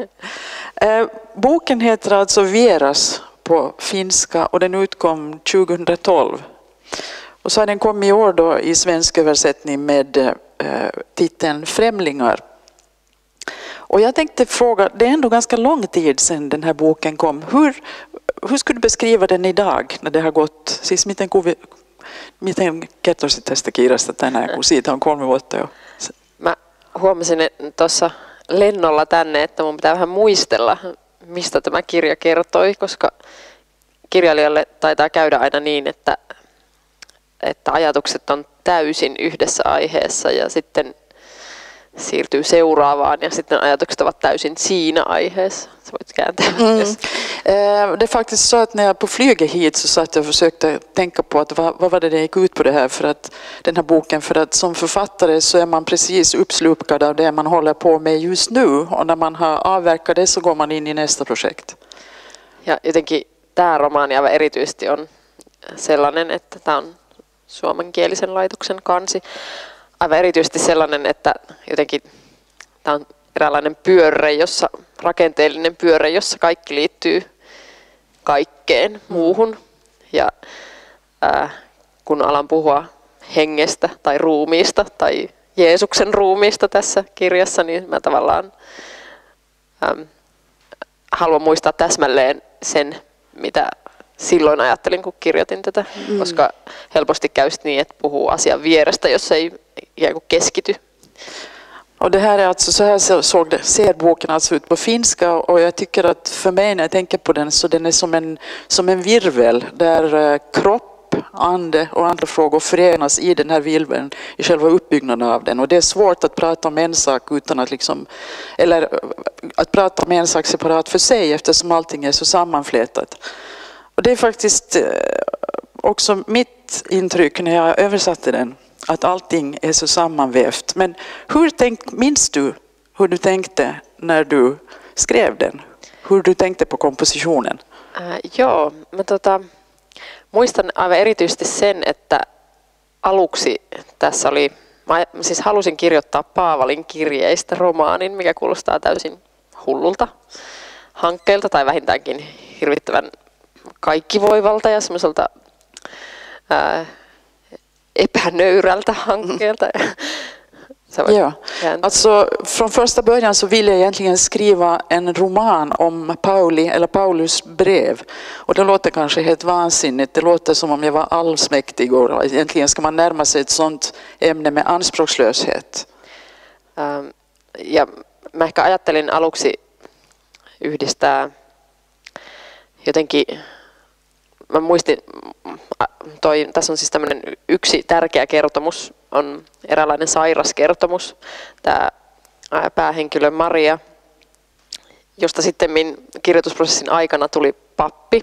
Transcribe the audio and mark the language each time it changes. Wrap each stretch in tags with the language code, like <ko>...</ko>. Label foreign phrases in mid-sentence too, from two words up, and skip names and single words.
<sv>Boken heter alltså Vieras på finska och den utkom 2012. Och så har den kommit i år då i svensk översättning med titeln Främlingar. Och jag tänkte fråga, det är ändå ganska lång tid sedan den här boken kom. Hur skulle du beskriva den idag när det har gått?</sv> <fi>Siis miten kertoisit tästä kirjasta tänään, kun siitä on 3 vuotta jo? Mä huomasin tuossa lennolla tänne, että mun pitää vähän muistella, mistä tämä kirja kertoi, koska kirjailijalle taitaa käydä aina niin, että ajatukset on täysin yhdessä aiheessa ja sitten siirtyy seuraavaan ja sitten ajatukset ovat täysin siinä aiheessa. Så voit kääntää.</fi> <sv>Det är faktiskt så att när jag på flyget hit så satt jag och försökte tänka på att vad var det gick ut på det här för att den här boken, för att som författare så är man precis uppslukad av det man håller på med just nu och när man har avverkat det så går man in i nästa projekt.</sv> <fi>Ja jotenkin tämä romaani aivan erityisesti on sellainen, että tämä on suomenkielisen laitoksen kansi. Aivan erityisesti sellainen, että jotenkin tämä on eräänlainen pyörre, rakenteellinen pyörre, jossa kaikki liittyy kaikkeen muuhun. Ja kun alan puhua hengestä tai ruumiista tai Jeesuksen ruumiista tässä kirjassa, niin mä tavallaan haluan muistaa täsmälleen sen, mitä silloin ajattelin, kun kirjoitin tätä, koska helposti käy niin, että puhuu asian vierestä, jos ei ikään kuin keskity.</fi> <sv>Och det här är alltså, så här ser boken alltså ut på finska och jag tycker att för mig när jag tänker på den så den är som en virvel där kropp, ande och andra frågor förenas i den här virveln i själva uppbyggnaden av den. Och det är svårt att prata om en sak utan att eller att prata om en sak separat för sig eftersom allting är så sammanflätat. Och det är faktiskt också mitt intryck när jag översatte den, att allting är så sammanvävt. Men minns du hur du tänkte när du skrev den? Hur du tänkte på kompositionen?</sv> <fi>Joo, mä muistan aivan erityisesti sen, että aluksi tässä oli, mä siis halusin kirjoittaa Paavalin kirjeistä romaanin, mikä kuulostaa täysin hullulta hankkeelta tai vähintäänkin hirvittävän kaikkivoivalta ja semmoiselta epänöyrältä hankkeelta. Ja,</fi> <sv>alltså från första början så ville jag egentligen skriva en roman om Paulus brev. Och det låter kanske helt vansinnigt. Det låter som om jag var allsmäktig och egentligen ska man närma sig ett sånt ämne med anspråkslöshet.</sv> <fi>Ja mä ehkä ajattelin aluksi yhdistää jotenkin, mä muistin, tässä on siis tämmöinen yksi tärkeä kertomus, on eräänlainen sairaskertomus, tämä päähenkilö Maria, josta sitten kirjoitusprosessin aikana tuli pappi.</fi>